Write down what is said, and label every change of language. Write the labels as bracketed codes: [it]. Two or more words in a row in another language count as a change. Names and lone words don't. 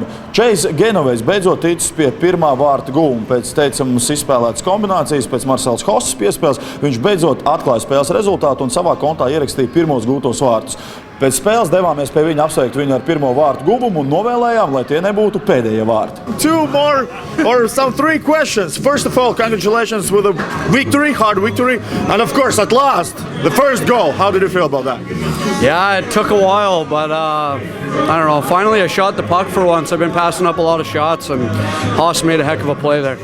[lv] Čejs Genovejs beidzot ticis pie pirmā vārta gūma. Pēc teicamas izspēlētas kombinācijas, pēc Marcels Hosas piespēles, viņš beidzot atklāja spēles rezultātu un savā kontā ierakstīja pirmos gūtos vārtus. Pēc spēles devāmies pie viņa apsveikt viņu ar pirmo vārtu guvumu un novēlējām, lai tie nebūtu pēdējie vārti. [en] 3 questions. First of all, congratulations with a victory, hard victory, and of course, at last, the first goal. How did you feel about that? Yeah, it took a while, but I don't know. Finally, I shot the puck for once. I've been passing up a lot of shots, and Haas made a heck of a play there.